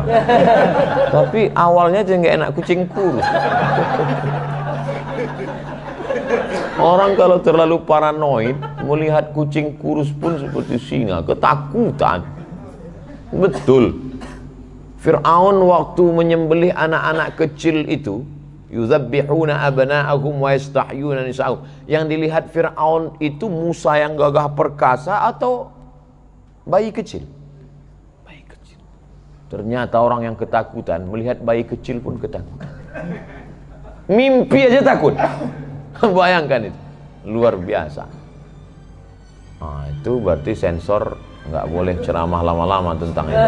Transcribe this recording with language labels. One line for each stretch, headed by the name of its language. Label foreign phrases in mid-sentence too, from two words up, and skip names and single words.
Indonesian: Tapi awalnya aja nggak enak kucing kurus. Orang kalau terlalu paranoid melihat kucing kurus pun seperti singa, ketakutan. Betul. Fir'aun waktu menyembelih anak-anak kecil itu,
Arabic: يذبحون أبناءهم ويستحيون نساءهم.
Indonesian: Yang dilihat Fir'aun itu Musa yang gagah perkasa atau bayi kecil? Bayi kecil. Ternyata orang yang ketakutan melihat bayi kecil pun ketakutan. Mimpi aja takut. Bayangkan itu, luar biasa. Nah, itu berarti sensor nggak boleh ceramah lama-lama tentang itu.